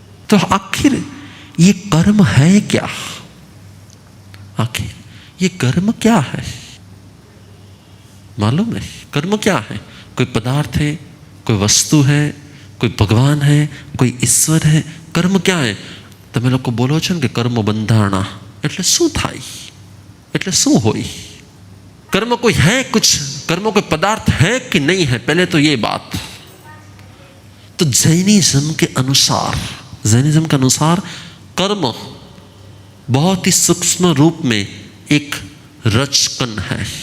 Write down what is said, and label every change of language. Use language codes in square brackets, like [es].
[hi] तो आखिर ये कर्म है क्या? आखिर ये कर्म क्या है? मालूम है कर्म क्या है? कोई पदार्थ है, कोई वस्तु है, कोई भगवान है, कोई ईश्वर है? कर्म क्या है? [gu] તમે લોકો બોલો છો ને કે કર્મ બંધાણા, એટલે શું થાય, એટલે શું હોય? [hi] कर्म कोई है, कुछ कर्म कोई पदार्थ है कि नहीं है? पहले तो ये बात। तो जैनिज्म के अनुसार कर्म बहुत ही सूक्ष्म रूप में एक रचकन है।